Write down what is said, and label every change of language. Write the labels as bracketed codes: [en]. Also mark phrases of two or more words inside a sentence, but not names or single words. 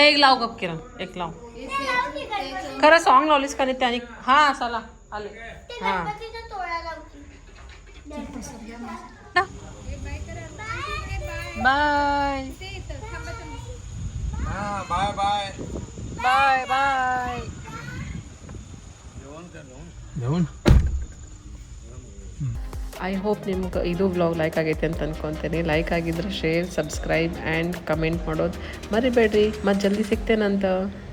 [mr] एक लाव गप किरण एक लाव खरं सॉंग लावलीस का नाही त्याने हा चला आले हा गणपतीचा तोळा लावते [en] बाय bye bye bye bye I hope [kn] ನಿಮ್ಗೆ ಇದು [en] vlog like [kn] ಆಗೈತೆ ಅಂತ ಅನ್ಕೊತೀನಿ ಲೈಕ್ ಆಗಿದ್ರೆ [en] share subscribe and comment [kn] ಮಾಡೋದು ಮರಿಬೇಡ್ರಿ ಮತ್ತೆ ಜಲ್ದಿ ಸಿಗ್ತೇನಂತ